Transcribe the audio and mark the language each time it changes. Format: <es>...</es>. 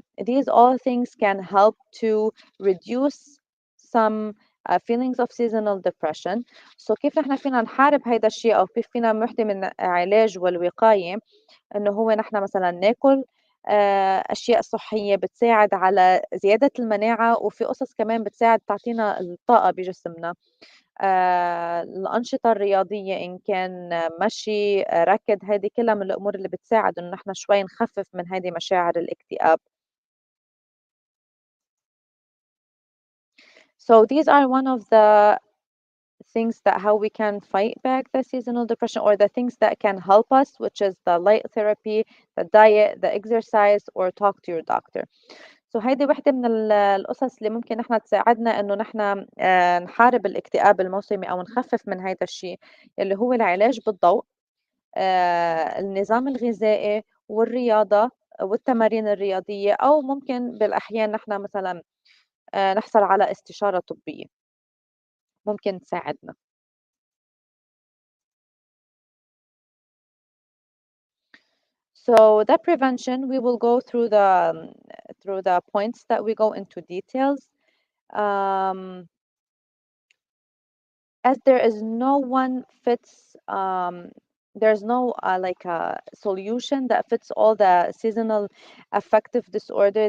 <en>These all things can help to reduce some feelings of seasonal depression.</en> <ar>So كيف نحن فينا نحارب هيدا الشيء أو كيف فينا نحمي من علاج والوقاية؟ إنه هو نحن مثلًا ناكل أشياء صحية بتساعد على زيادة المناعة، وفي قصص كمان بتساعد تعطينا الطاقة بجسمنا. الأنشطة الرياضية إن كان مشي، ركض، هذه كلها من الأمور اللي بتساعد إنه نحن شوي نخفف من هذه مشاعر الاكتئاب.</ar> <en>So these are one of the things that how we can fight back the seasonal depression or the things that can help us, which is the light therapy, the diet, the exercise, or talk to your doctor.</en> <ar>So هيدي وحدة من القصص اللي ممكن نحن تساعدنا إنه نحن نحارب الاكتئاب الموسمي أو نخفف من هيدا الشيء اللي هو العلاج بالضوء، النظام الغذائي والرياضة والتمارين الرياضية، أو ممكن بالأحيان نحن مثلا نحصل على استشارة طبية ممكن تساعدنا.</ar> <en>So that prevention, we will go through the points that we go into details. Um, as there is no one fits, there's no like a solution that fits all the seasonal affective disorder.</en>